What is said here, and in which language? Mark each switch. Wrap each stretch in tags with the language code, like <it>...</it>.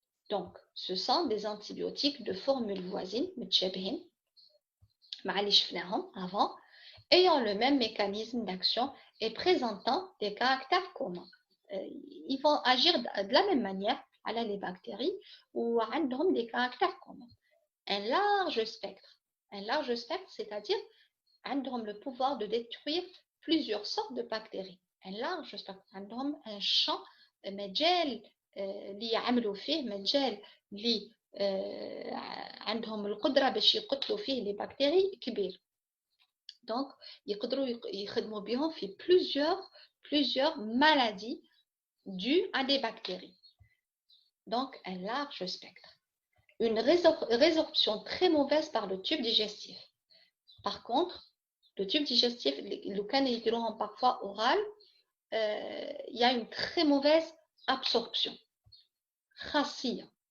<fr>Donc, ce sont des antibiotiques de formule voisine, avant, ayant le même mécanisme d'action et présentant des caractères communs. Ils vont agir de la même manière à les bactéries ou ont des caractères communs. Un large spectre, c'est-à-dire ont le pouvoir de détruire plusieurs sortes de bactéries. Un large spectre,</fr> <ar>عندهم</ar> <fr>un champ</fr> <ar>مجال اللي يعملوا فيه مجال اللي عندهم القدرة باش يقتلوا فيه les bactéries كبير.</ar> <fr>Donc,</fr> <ar>يقدروا يخدموا بهم في</ar> <fr>plusieurs maladies dues à des bactéries. Donc, un large spectre. Une résorption très mauvaise par le tube digestif. Par contre, le tube digestif, le canal parfois oral, il y a une très mauvaise absorption. Khassia.</fr>